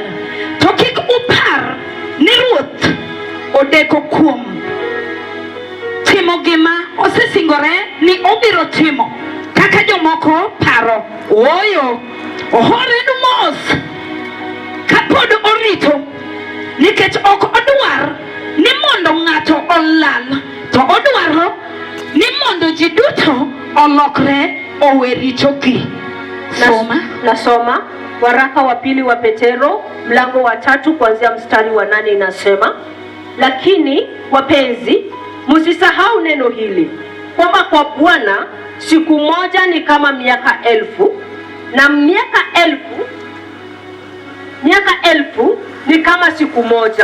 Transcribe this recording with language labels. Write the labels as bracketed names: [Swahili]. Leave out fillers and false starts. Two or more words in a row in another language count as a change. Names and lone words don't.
[Luo (Kenya and Tanzania)] To kik upar ni Ruoth odeko kuom timo gima osesingore ni obiro timo kaka jomoko paro. Ooyo, ohorenu mos kapod orito, nikech ok odwar ni mondo ng'ato olal, to odwaro ni mondo ji duto olokre owe richogi. [Swahili] Nasoma waraka wa pili wa Petero mlango wa 3 kuanzia mstari wa 8. Inasema, lakini wapenzi, msisahau neno hili kwamba kwa Bwana siku moja ni kama miaka 1000, na miaka elfu ni kama siku moja.